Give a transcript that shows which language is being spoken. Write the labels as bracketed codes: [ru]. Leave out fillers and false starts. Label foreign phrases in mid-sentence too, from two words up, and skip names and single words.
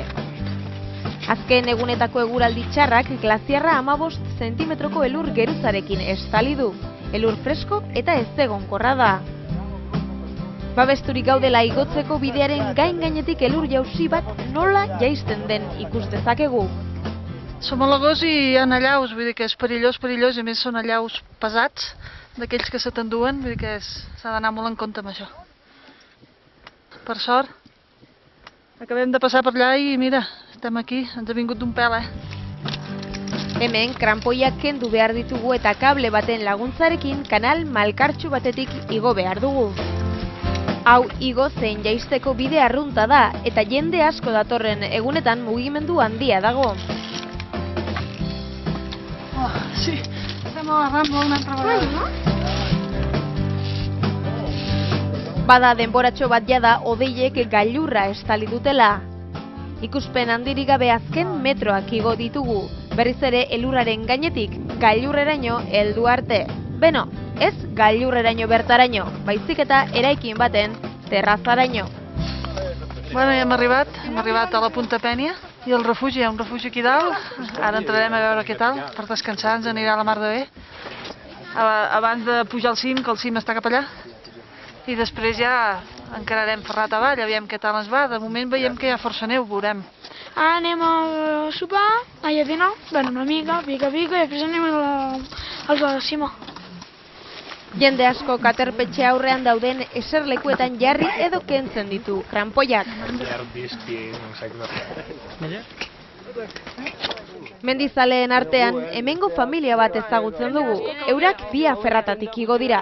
[eu] Azken egunetako eguraldi txarrak glaziarra 15 zentimetroko elur geruzarekin estali du. Elur fresko eta ezegonkorra da. Babesturik gaudela igotzeko bidearen gainetik elur jausi bat nola jaisten den ikus dezakegu. [ca] Som a l'agost i hi ha allaus, vull dir que és perillós, i a més són allaus pesats, d'aquells que se t'enduen, vull dir que s'ha d'anar molt en compte amb això. Per sort, acabem de passar per allà i mira, estem aquí, ens ha vingut d'un pèl, [eu] Hemen, kranpoiak kendu behar ditugu eta kable baten laguntzarekin kanal malkartsu batetik igo behar dugu. Hau igo zein jaisteko bide arrunta da eta jende asko datorren egunetan mugimendu handia dago. [ca] Sí, estem agarrant una altra vegada. [eu] Bada denboratxo bat jada hodeiek gailurra estali dutela. Ikuspen handirik gabe azken metroak igo ditugu, berriz ere elurraren gainetik gailurreraino heldu arte. Beno, ez gailurreraino bertaraino, baizik eta eraikin baten terrazaraino. [ca] Bueno, ja hem arribat a la Punta Penya i el refugi, hi ha un refugi aquí dalt. Ara entrarem a veure què tal, per descansar ens anirà a la mar de bé. Abans de pujar al cim, que el cim està cap allà. I després ja encararem ferrat avall, aviam què tal ens va. De moment veiem que hi ha força neu, veurem. Ara anem a sopar, a dinar, bueno, una mica, pica, i després anem a la cima. [eu] Jende asko aterpetxe aurrean dauden eserlekuetan jarri edo kentzen ditu kranpoiak. Mendizaleen artean, hemengo familia bat ezagutzen dugu, eurak via ferratatik igo dira.